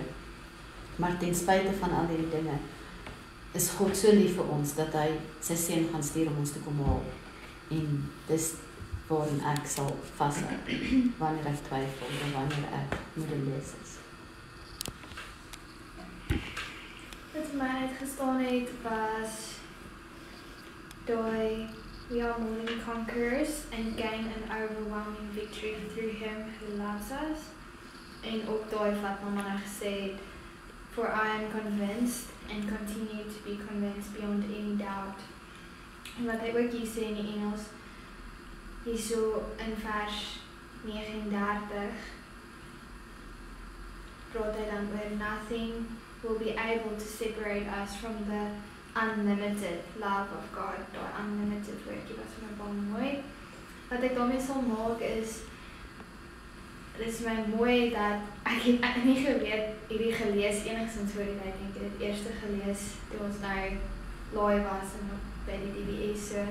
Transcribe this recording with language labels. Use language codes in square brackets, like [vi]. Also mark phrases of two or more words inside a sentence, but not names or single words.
[af] Maar ten spyte van al hierdie dinge, is God so lief vir ons, dat hy sy seun gaan stuur om ons te kom haal. En dis waarin ek sal vashou, wanneer ek twyfel, en wanneer ek moedeloos is. Wat vir my uitgestaan het, was daai [en] we are more than conquerors and gain an overwhelming victory through him who loves us. [af] En ook daai wat mamma nou gesê het, [en] for I am convinced and continue to be convinced beyond any doubt. [af] En wat hy ook hier sê in die Engels, hier so in vers 39, praat hy dan oor [en] nothing will be able to separate us from the unlimited love of God. [af] Daai unlimited woordjie was vir my baie mooi. Wat ek daarmee sal maak is, dit is my mooi dat ek het nie geweet hierdie gelees enigstens voor die tyd nie. Ek het dit eers gelees toe ons nou laai was en by die DBS so.